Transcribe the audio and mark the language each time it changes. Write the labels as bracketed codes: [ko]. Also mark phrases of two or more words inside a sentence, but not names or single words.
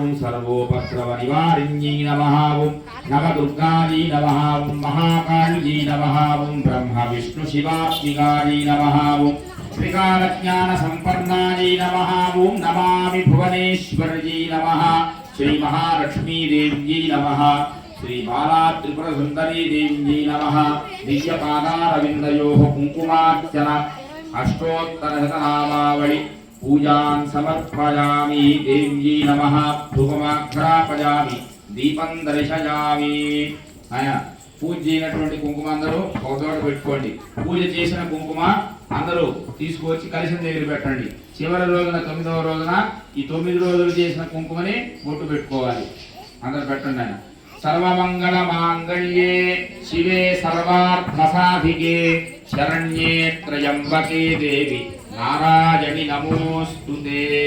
[sa] सर्वोपद्रवनिवारिण्यै नमः ओम नवदुर्गाजी नमः ओम महाकाली नमः ओम ब्रह्म विष्णु शिवात्मिकाजी नमः ओम त्रिकालज्ञान संपन्नाजी नमः ओम नमामि भुवनेश्वर्यै नमः श्री महालक्ष्मी देव्यै नमः श्री बाला त्रिपुर सुंदरी देव्यै नमः दिव्यपादारविन्दयोः कुङ्कुमार्चन अष्टोत्तरशतनामावळि पूजां समर्पयामि देव्यै नमः धूपमाघ्रापयामि దీపం దర్శయామి [te] ఆయన పూజ చేయనటువంటి కుంకుమ అందరూ ఒక చోట పెట్టుకోండి పూజ చేసిన కుంకుమ అందరూ తీసుకొచ్చి కలశం దగ్గర పెట్టండి చివరి రోజున 9వ రోజున ఈ 9 రోజులు చేసిన కుంకుమని బొట్టు పెట్టుకోవాలి అందరూ పెట్టండి ఆయన [sa] సర్వమంగళ మాంగళ్యే శివే సర్వార్థ సాధికే శరణ్యే త్రయంబకే దేవి నారాయణి నమోస్తుతే